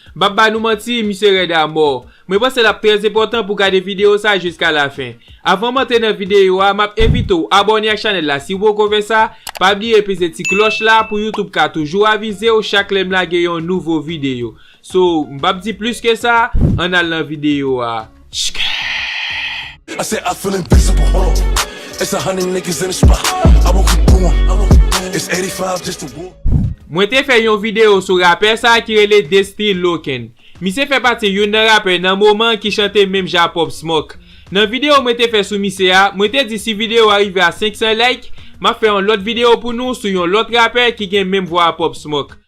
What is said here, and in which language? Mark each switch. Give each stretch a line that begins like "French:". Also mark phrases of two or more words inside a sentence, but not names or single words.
Haitian Creole: M pa ba nou manti, misye rèd a mò. Mwen panse l ap trè enpòtan pou gade videyo sa jiska lafen. Avan m antre nan videyo a, m ap envite ou abòne ak chanèl la. Si ou poko fè sa, pa bliye peze ti klòch la pou YouTube ka toujou avize ou chak lè m lage yon nouvo videyo. So, m pa di plis ke sa, an al nan videyo a. Shkè.
English: I said I feel invincible, hold on. It's a hundred niggas in the spot. I won't keep going. It's eighty-five just to walk.
Haitian Creole: Mwen te fè yon videyo sou rapè sa ki rele Destiny Loken. Misye fè pati yon nan rapè nan moman ki chante menm jan Pop Smoke. Nan videyo mwen te fè sou misye a, mwen te di si videyo arive a senk san like, m a fè yon lòt videyo pou nou sou yon lòt rapè ki gen menm vwa Pop Smoke.